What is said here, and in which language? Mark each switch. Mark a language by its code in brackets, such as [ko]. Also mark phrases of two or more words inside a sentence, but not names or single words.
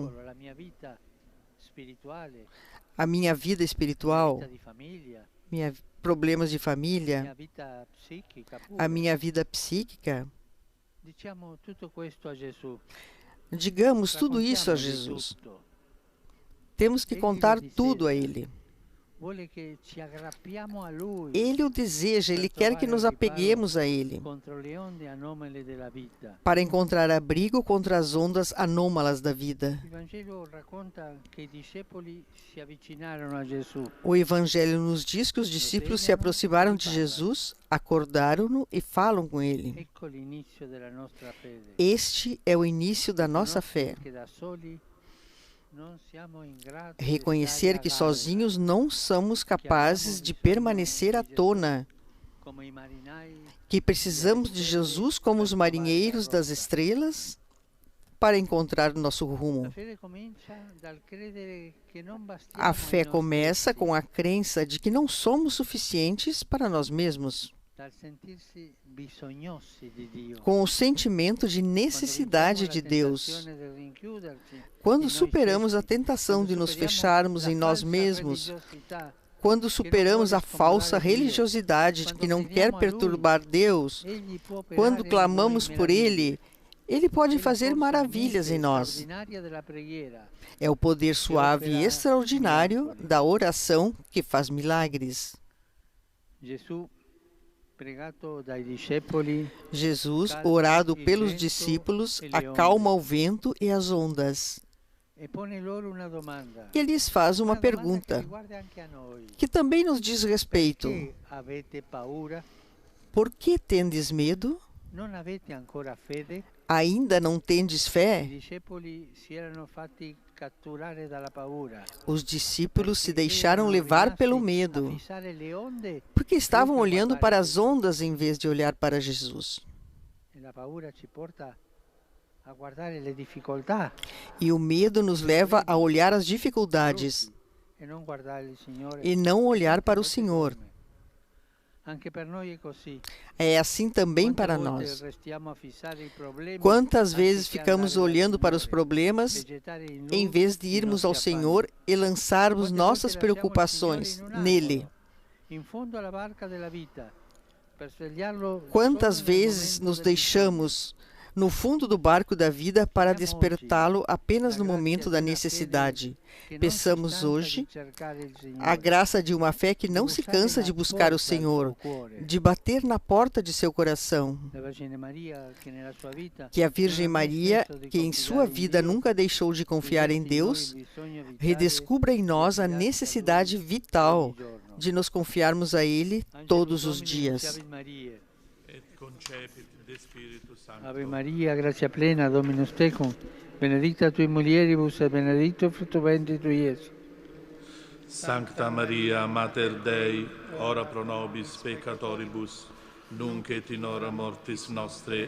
[it] pericolo la mia vita spirituale, [pt] a minha vida [it] la [pt] espiritual, [it] vita di famiglia, [pt] problemas de [it] la [pt] família, [it] mia vita psichica pure. [pt] a minha vida psíquica? [it] Diciamo tutto questo a Gesù. [pt] Digamos tudo isso a [it] Raccontiamogli [pt] Jesus. [it] tutto. [pt] Temos que Ele contar [it] lo [pt] tudo a deseja. Ele. [it] Vuole che ci aggrappiamo a Lui [pt] Ele o deseja, Ele quer que nos apeguemos a Ele, [it] contro le onde anomale della vita. [pt] para encontrar abrigo contra as ondas anômalas da vida. [it] Il Vangelo racconta che i discepoli si avvicinarono a Gesù. [pt] O Evangelho nos diz que os discípulos se aproximaram de Jesus, acordaram-no e falam com Ele. [it] Ecco l'inizio della nostra fede. [pt] Este é o início da nossa fé. [it] Che da soli non siamo in grado di [pt] Reconhecer [it] stare [pt] que [it] a galla, [pt] sozinhos não somos capazes de permanecer à tona, [it] come i marinai [pt] que precisamos de Jesus como os marinheiros das estrelas para encontrar nosso rumo. [it] La fede comincia dal credere che non bastiamo [pt] A [it] a [pt] fé [it] noi [pt] começa [it] stessi, [pt] com a crença de que não somos suficientes para nós mesmos, [it] dal sentirsi bisognosi di Dio. [pt] com o sentimento de necessidade de Deus. Quando superamos a tentação de nos fecharmos em nós mesmos, quando superamos a falsa religiosidade de que não quer perturbar Deus, quando clamamos por Ele, Ele pode [it] È la [pt] fazer [it] forza [pt] maravilhas [it] mite [pt] em nós. [it] straordinaria della preghiera. [pt] É o poder suave e extraordinário da oração que faz milagres. [it] Gesù, pregato dai discepoli, [pt] Jesus, [it] calma [pt] orado [it] il [pt] pelos [it] vento [pt] discípulos, [it] e le [pt] acalma [it] onde. [pt] o vento e as ondas. [it] E pone loro una domanda. [pt] E lhes faz uma [it] Una domanda che [pt] pergunta [it] riguarda anche a noi. [pt] que também nos diz respeito. [it] Perché avete paura? [pt] Por que tendes medo? [it] Non avete ancora fede? [pt] Ainda não tendes [it] I [pt] fé? [it] discepoli si erano fatti catturare dalla paura. [pt] Os discípulos se [it] Perché [pt] deixaram [it] erano [pt] levar pelo [it] rimasti a [pt] medo, [it] fissare le onde [pt] porque estavam [it] più che [pt] olhando [it] guardare [pt] para as [it] Gesù. [pt] ondas em vez de olhar para Jesus. [it] E la paura ci porta a guardare le difficoltà [pt] E o medo nos leva a olhar as dificuldades [it] e non guardare il Signore. [pt] e não olhar para o [it] Molte [pt] Senhor. [it] forme. Anche per noi è così. [pt] É assim também [it] Quante [pt] para [it] volte [pt] nós. [it] restiamo a fissare i problemi [pt] Quantas vezes [it] anziché [pt] ficamos [it] andare dal [pt] olhando para os [it] Signore, [pt] problemas [it] vegetare in [pt] em [it] Lui [pt] vez de [it] i [pt] irmos ao [it] nostri affanni. [pt] Senhor e lançarmos [it] Quante [pt] nossas [it] volte lasciamo il [pt] preocupações [it] Signore in un [pt] nele? [it] angolo, in fondo alla barca della vita, per svegliarlo [pt] Quantas [it] solo nel [pt] vezes [it] momento [pt] nos [it] del [pt] deixamos no fundo do barco da vida para [it] Pediamo [pt] despertá-lo [it] oggi [pt] apenas [it] la [pt] no [it] grazia [pt] momento [it] di [pt] da [it] una [pt] necessidade? [it] fede che non si [pt] Peçamos [it] stanca [pt] hoje [it] di cercare il Signore, [pt] a graça de uma fé que [it] di [pt] não se [it] bussare [pt] cansa [it] alla [pt] de buscar o [it] porta del [pt] Senhor, [it] suo cuore. [pt] de bater na porta de seu coração. [it] La Vergine Maria, che nella sua vita [pt] Que a [it] non [pt] Virgem [it] ha mai [pt] Maria, [it] smesso di [pt] que em sua [it] confidare in [pt] vida [it] Dio, [pt] nunca deixou de confiar em [it] rivesti in noi [pt] Deus, [it] il bisogno vitale [pt] redescubra em [it] di [pt] nós a [it] affidarsi a [pt] necessidade [it] Lui [pt] vital [it] ogni giorno. [pt] de nos confiarmos a Ele [la] Angelus [pt] todos os [la] Domini, [pt] dias. [la] nunciavit Mariae. Et concepit de Spiritus Sancto. Ave Maria, grazia plena, Dominus tecum, benedicta tui mulieribus et benedictus fructus ventris tui, Iesus. Sancta Maria, Mater Dei, ora pro nobis peccatoribus, nunc et in hora mortis nostre.